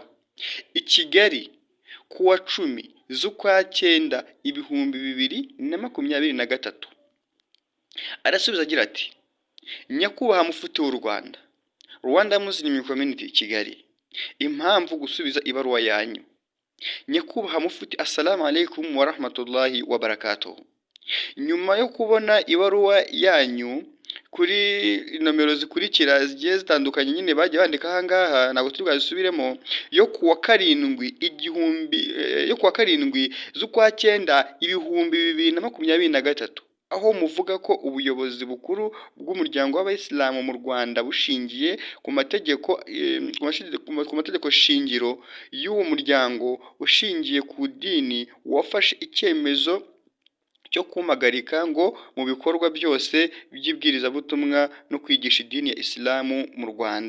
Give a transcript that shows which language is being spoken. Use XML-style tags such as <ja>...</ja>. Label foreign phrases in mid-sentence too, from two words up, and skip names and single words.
<rw>I Kigali kuwa 10 z'ukwa 9 2023 arasubiza agira ati: nyakubahwa mufti w'u Rwanda, Rwanda Muslim Community Kigali, impamvu gusubiza ibaruwa yanyu. Nyakubahwa mufti,</rw> <ar>السلام عليكم ورحمة الله وبركاته.</ar> <rw>Nyuma yo kubona ibaruwa yanyu kuri nomero zikurikira zigiye zitandukanye, nyine bagiye bandika ahangaha, ntabwo turi bwazisubiremo, yo kuwa 7 z'ukwa 9 2023, aho muvuga ko ubuyobozi bukuru bw'umuryango w'abayisilamu mu Rwanda bushingiye ku mategeko shingiro y'uwo muryango ushingiye ku dini, wafashe icyemezo cyo kumagarika ngo mu bikorwa byose by'ibwirizabutumwa no kwigisha idini ya Isilamu mu Rwanda.</rw>